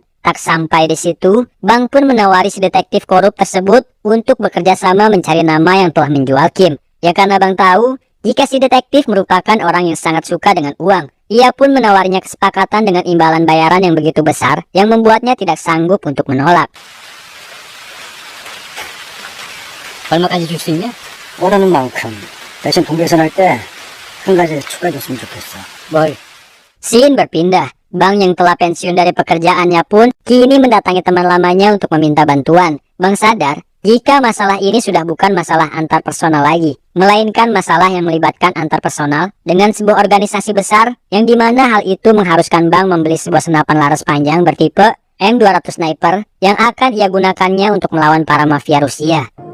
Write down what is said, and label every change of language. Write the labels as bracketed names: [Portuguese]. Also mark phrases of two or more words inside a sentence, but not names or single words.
[Indonesian] Tak sampai di situ, Bang pun menawari si detektif korup tersebut untuk bekerja sama mencari nama yang telah menjual Kim. Ya karena Bang tahu, jika si detektif merupakan orang yang sangat suka dengan uang, ia pun menawarinya kesepakatan dengan imbalan bayaran yang begitu besar, yang membuatnya tidak sanggup untuk menolak. [Korean] 얼마까지 줄 수 있냐? 원하는 만큼. 대신 돈 계산할 때 한 가지 추가해줬으면 좋겠어. 뭘? [Indonesian] Scene berpindah. Bang yang telah pensiun dari pekerjaannya pun kini mendatangi teman lamanya untuk meminta bantuan. Bang sadar jika masalah ini sudah bukan masalah antar personal lagi, melainkan masalah yang melibatkan antar personal dengan sebuah organisasi besar, yang dimana hal itu mengharuskan Bang membeli sebuah senapan laras panjang bertipe M200 Sniper yang akan ia gunakannya untuk melawan para mafia Rusia.